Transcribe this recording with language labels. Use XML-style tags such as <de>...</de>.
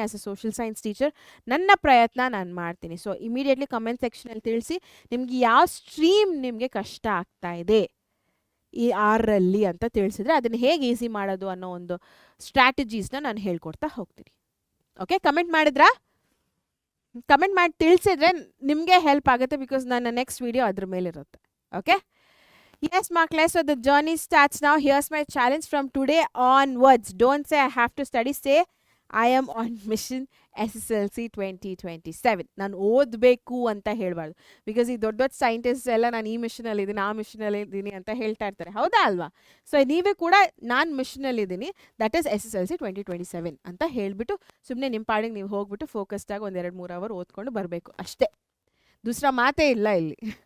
<kn>As A social science teacher ನನ್ನ ಪ್ರಯತ್ನ ನಾನು ಮಾಡ್ತೀನಿ. ಸೊ ಇಮಿಡಿಯೇಟ್ಲಿ ಕಮೆಂಟ್ ಸೆಕ್ಷನಲ್ಲಿ ತಿಳಿಸಿ ನಿಮ್ಗೆ ಯಾವ ಸ್ಟ್ರೀಮ್ ನಿಮಗೆ ಕಷ್ಟ ಆಗ್ತಾ ಇದೆ ಈ 6ರಲ್ಲಿ ಅಂತ ತಿಳಿಸಿದ್ರೆ ಅದನ್ನು ಹೇಗೆ ಈಸಿ ಮಾಡೋದು ಅನ್ನೋ ಒಂದು ಸ್ಟ್ರಾಟಜೀಸ್ನ ನಾನು ಹೇಳ್ಕೊಡ್ತಾ ಹೋಗ್ತೀನಿ. ಓಕೆ, ಕಮೆಂಟ್ ಮಾಡಿದ್ರಾ? ಕಮೆಂಟ್ ಮಾಡಿ ತಿಳಿಸಿದ್ರೆ ನಿಮಗೆ ಹೆಲ್ಪ್ ಆಗುತ್ತೆ, ಬಿಕಾಸ್ ನನ್ನ ನೆಕ್ಸ್ಟ್ ವೀಡಿಯೋ ಅದ್ರ ಮೇಲಿರುತ್ತೆ.</kn> <en>Okay, yes ಮಕ್ಕಳೇ, so the journey starts now. Here's my challenge from today onwards. Don't say I have to study, say I am on mission SSLC 2027.</en> <kn>ನಾನು ಓದಬೇಕು ಅಂತ ಹೇಳಬಾರ್ದು, ಬಿಕಾಸ್ ಈ ದೊಡ್ಡ ದೊಡ್ಡ ಸೈಂಟಿಸ್ಟ್ ಎಲ್ಲ ನಾನು ಈ ಮಿಷನಲ್ಲಿದ್ದೀನಿ, ಆ ಮಿಷನಲ್ಲಿದ್ದೀನಿ ಅಂತ ಹೇಳ್ತಾ ಇರ್ತಾರೆ, ಹೌದಾ ಅಲ್ವಾ? ಸೊ ನೀವೇ ಕೂಡ ನಾನು ಮಿಷನಲ್ಲಿದ್ದೀನಿ, ದಟ್ ಈಸ್ SSLC 2027 ಅಂತ ಹೇಳಿಬಿಟ್ಟು ಸುಮ್ಮನೆ ನಿಮ್ಮ ಪಾಡಿಗೆ ನೀವು ಹೋಗ್ಬಿಟ್ಟು ಫೋಕಸ್ಡಾಗಿ 1-2-3 ಅವರ್ ಓದ್ಕೊಂಡು ಬರಬೇಕು ಅಷ್ಟೇ, ದೂಸರಾ ಮಾತೇ ಇಲ್ಲ ಇಲ್ಲಿ.</kn>